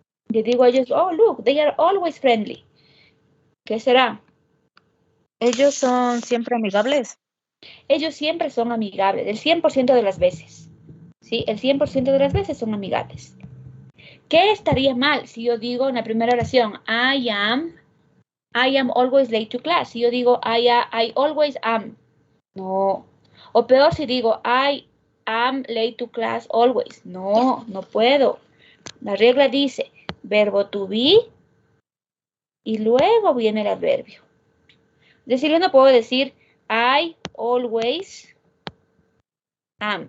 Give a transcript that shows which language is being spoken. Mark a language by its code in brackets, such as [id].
[es] Yo digo a ellos, [en] oh, look, they are always friendly. [es] ¿Qué será? Ellos son siempre amigables. Ellos siempre son amigables, el 100% de las veces. ¿Sí? El 100% de las veces son amigables. ¿Qué estaría mal si yo digo en la primera oración, [en] I am always late to class? [es] Si yo digo, [en] I always am. [es] No. O peor si digo, [en] I am late to class always. [es] No, no puedo. La regla dice, verbo to be y luego viene el adverbio. Es decir, yo no puedo decir, [en] I always am.